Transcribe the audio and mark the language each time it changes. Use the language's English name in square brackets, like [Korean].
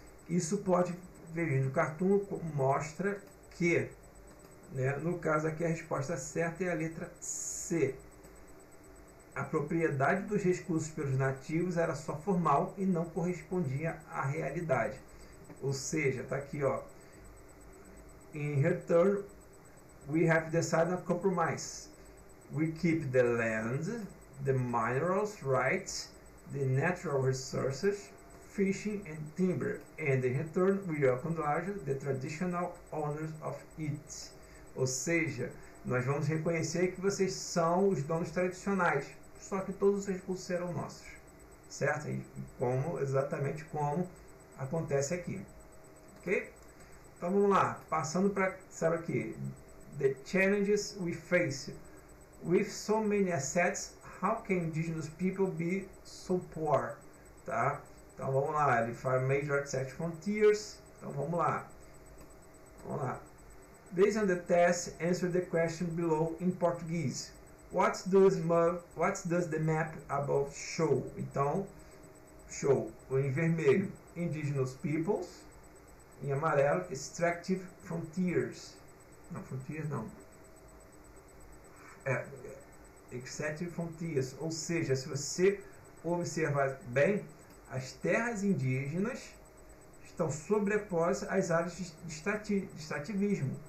[Portuguese] Isso pode ver no cartoon, mostra que, né, no caso aqui a resposta certa é a letra C. A propriedade dos recursos pelos nativos era só formal e não correspondia à realidade. Ou seja, está aqui, ó. [English] In return, we have decided on compromise. We keep the land, the minerals rights, the natural resources, fishing and timber, and in return we acknowledge the traditional owners of it. [Portuguese] Ou seja, nós vamos reconhecer que vocês são os donos tradicionais, só que todos os recursos serão nossos, certo? E exatamente como acontece aqui, ok? Então vamos lá, passando para, sabe aqui, [English] the challenges we face. With so many assets, how can indigenous people be so poor? [Portuguese] Tá? Então vamos lá, ele fala [English] major access frontiers. [Portuguese] Então vamos lá. Vamos lá. [English] Based on the test, answer the question below in Portuguese. What does the map above show? [Portuguese] Então, show em vermelho, [English] indigenous peoples. [Portuguese] Em amarelo, [English] extractive frontiers. [Portuguese] Não, frontiers não. [English] Extractive frontiers. [Portuguese] Ou seja, se você observar bem, as terras indígenas estão sobrepostas às áreas de extrativismo.